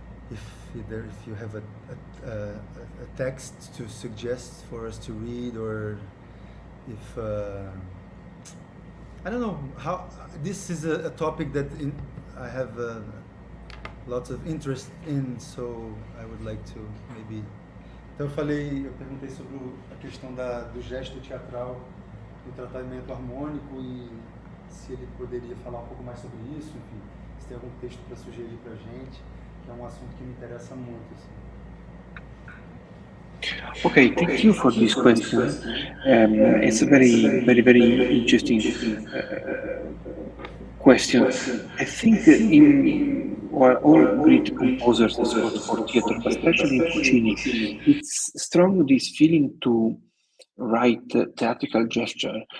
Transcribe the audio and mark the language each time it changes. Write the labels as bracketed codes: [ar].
[en] If you have a text to suggest for us to read, or if I don't know how. This is a topic that I have lots of interest in, so I would like to maybe [pt] Então eu perguntei sobre a questão do gesto teatral, do tratamento harmônico e se ele poderia falar um pouco mais sobre isso, enfim, se tem algum texto para sugerir para a gente, que é um assunto que me interessa muito. Assim. [en] Okay, thank you for this question. It's a very, very, very interesting question. I think all great composers for theater, but especially in Puccini, it's strong this feeling to write theatrical gesture.